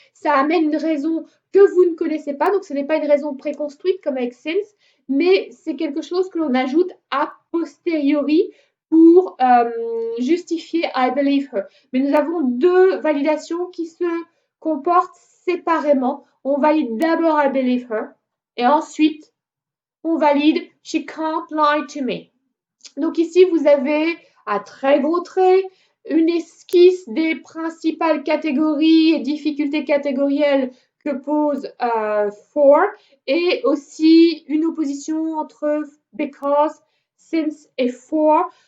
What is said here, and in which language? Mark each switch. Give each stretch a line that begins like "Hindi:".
French: Ça amène une raison que vous ne connaissez pas, donc ce n'est pas une raison préconstruite comme avec since, mais c'est quelque chose que l'on ajoute a posteriori pour justifier
English: I believe her.
French: Mais nous avons deux validations qui se comportent séparément. On valide d'abord
English: I believe her
French: et ensuite on valide
English: she can't lie to me.
French: Donc ici, vous avez à très gros traits une esquisse des principales catégories et difficultés catégorielles que pose for et aussi une opposition entre because, since et for.